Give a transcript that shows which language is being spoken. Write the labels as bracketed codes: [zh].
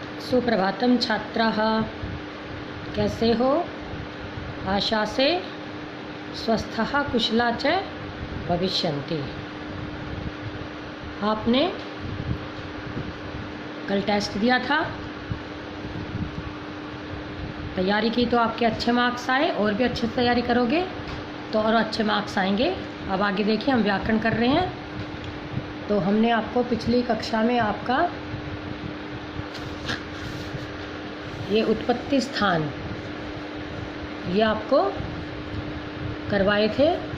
[sa] सुप्रभातम छात्राः, [hi] कैसे हो? [sa] आशा से स्वस्थः कुशला च भविष्यन्ति। [hi] आपने कल टेस्ट दिया था, तैयारी की तो आपके अच्छे मार्क्स आए। और भी अच्छे से तैयारी करोगे तो और अच्छे मार्क्स आएंगे। अब आगे देखिए, हम व्याकरण कर रहे हैं। तो हमने आपको पिछली कक्षा में आपका ये उत्पत्ति स्थान ये आपको करवाए थे।